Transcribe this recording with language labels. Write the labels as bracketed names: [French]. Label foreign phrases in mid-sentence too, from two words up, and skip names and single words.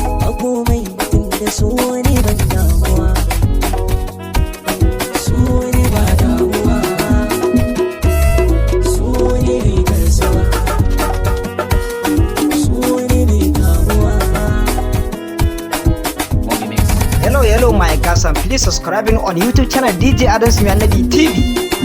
[Hausa] A komai tun da so ne ban damuwa. Su ne ba damuwa. Su ne rigar sama. Su ne mai kamuwa. [English] Hello, hello, my guys, and please subscribing on YouTube channel D J Adams Mai Annabi T V.